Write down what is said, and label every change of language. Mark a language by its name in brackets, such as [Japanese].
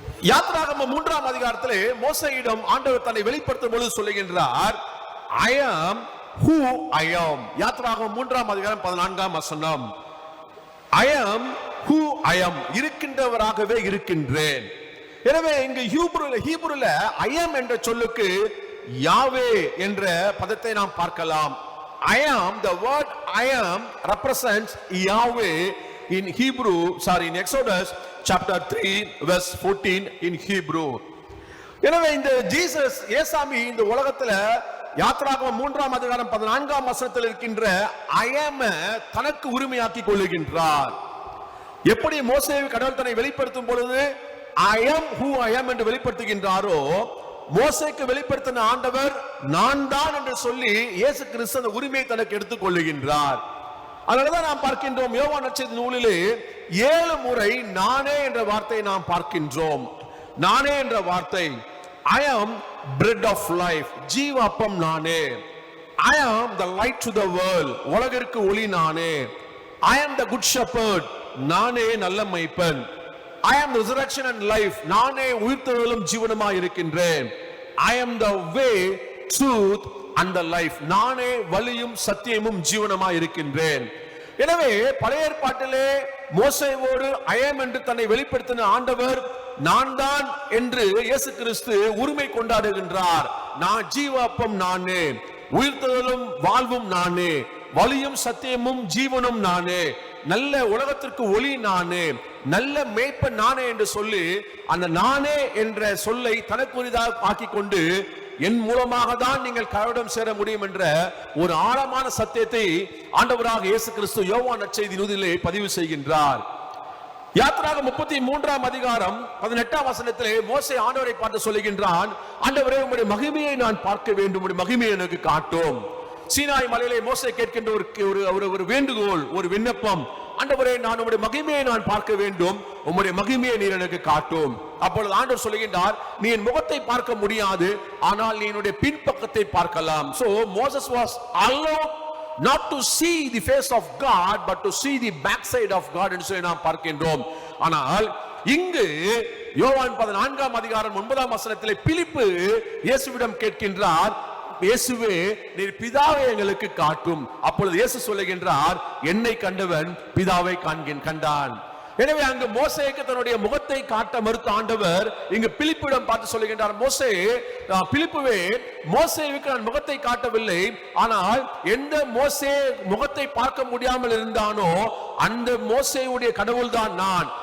[Tamil] யாத்திராகமம் 3ஆம் அதிகாரத்திலே மோசேயிடம் ஆண்டவர் தன்னை வெளிப்படுத்தும் பொழுது சொல்லுகின்றார், [English] I am who I am. [Tamil] யாத்திராகமம் 3ஆம் அதிகாரம் 14ஆம் வசனம், [English] I am who I am, [Tamil] இருக்கின்றவராகவே இருக்கின்றேன். எனவே இங்கு ஹீப்ருல I am என்ற சொல்லுக்கு யாவே என்ற பதத்தை நாம் பார்க்கலாம். [English] I am, the word I am represents Yahweh in Hebrew, in Exodus chapter 3 verse 14 in Hebrew. [Tamil] எனவே இந்த ஜீசஸ் ஏசாமி இந்த உலகத்துல யாத்திராகமம் 3ஆம் அதிகாரம் 14ஆம் வசனத்தில் இருக்கின்ற I am தனக்கு உரிமையாக்கி கொள்ளுகின்றார். எப்படி மோசேவை கடவுள் தன்னை வெளிப்படுத்தும் பொழுது [English] I am who I am [Tamil] என்று வெளிப்படுத்துகின்றாரோ, மோசேக்கு வெளிப்படுத்தின ஆண்டவர் நான் தான் என்று சொல்லி இயேசு கிறிஸ்து அந்த உரிமையை தனக்கு எடுத்துக் கொள்ளுகின்றார். அதனாலதான் நாம் பார்க்கின்றோம் யோவான் நற்செய்தி நூலிலே 7 முறை நானே என்ற வார்த்தையை நாம் பார்க்கின்றோம். நானே என்ற வார்த்தை, [English] I am bread of life, [Tamil] ஜீவ அப்பம் நானே. [English] I am the light to the world, [Tamil] உலகிற்கு ஒளி நானே. [English] I am the good shepherd, [Tamil] நானே நல்ல மேய்ப்பன். [English] I am resurrection and life, [Tamil] நானே உயிர்த்தெழுதலும் ஜீவனுமாய் இருக்கின்றேன். [English] I am the way, truth and the life, [Tamil] நானே வழியும் சத்தியமும் ஜீவனுமாய் இருக்கின்றேன். எனவே பழைய ஏற்பாட்டிலே மோசேவோடு I am என்று தன்னை வெளிப்படுத்தின ஆண்டவர் நான் தான் என்று இயேசு கிறிஸ்து உரிமை கொண்டாடுகின்றார். நான் ஜீவ அப்பம் நானே, உயிர்த்தெழுதலும் வாழ்வும் நானே, வழியும் சத்தியமும் ஜீவனும் நானே, நல்ல உலகத்திற்கு ஒளி நானே, நல்ல மேய்ப்பன் நானே என்று சொல்லி அந்த நானே என்ற சொல்லை தனக்குரியதாக ஆக்கி கொண்டு என் மூலமாக தான் நீங்கள் கடவுளிடம் சேர முடியும் என்ற ஒரு ஆழமான சத்தியத்தை ஆண்டவராக இயேசு கிறிஸ்து யோவான் நற்செய்தி நூலிலே பதிவு செய்கின்றார். யாத்திராகமம் 33ஆம் அதிகாரம் 18ஆம் வசனத்திலே மோசே ஆண்டவரை பார்த்து சொல்லுகின்றான், ஆண்டவரே உம்முடைய மகிமையை நான் பார்க்க வேண்டும், உம்முடைய மகிமையை எனக்கு காட்டும். சீனாய் மலையிலே மோசே கேட்கின்ற ஒரு வேண்டுகோள், ஒரு விண்ணப்பம், ஆண்டவரே நான் உம்முடைய மகிமையை நான் பார்க்க வேண்டும், உம்முடைய மகிமையை நீர் எனக்கு காட்டும். அப்பொழுது ஆண்டவர் சொல்லுகின்றார், நீ என் முகத்தை பார்க்க முடியாது, ஆனால் நீ என்னுடைய பின்பக்கத்தை பார்க்கலாம். [English] So Moses was allowed not to see the face of God but to see the backside of God [Tamil] என்று சொல்லி நாம் பார்க்கின்றோம். ஆனால் இங்கு யோவான் 14ஆம் அதிகாரம் 9ஆம் வசனத்திலே பிலிப்பு இயேசுவிடம் கேட்கின்றார், இயேசுவே நீர் பிதாவை எங்களுக்கு காட்டும். அப்பொழுது இயேசு சொல்லுகின்றார், என்னை கண்டவன் பிதாவை கண்டான். எனவே அங்கு மோசேக்கு தன்னுடைய முகத்தை காட்ட மறுத்த ஆண்டவர் இங்கு பிலிப்பிடம் பார்த்து சொல்லுகின்றார், பிலிப்புவே மோசேவுக்கு நான் முகத்தை காட்டவில்லை, ஆனால் எந்த மோசே முகத்தை பார்க்க முடியாமல் இருந்தானோ அந்த மோசேவுடைய கடவுள் தான் நான்.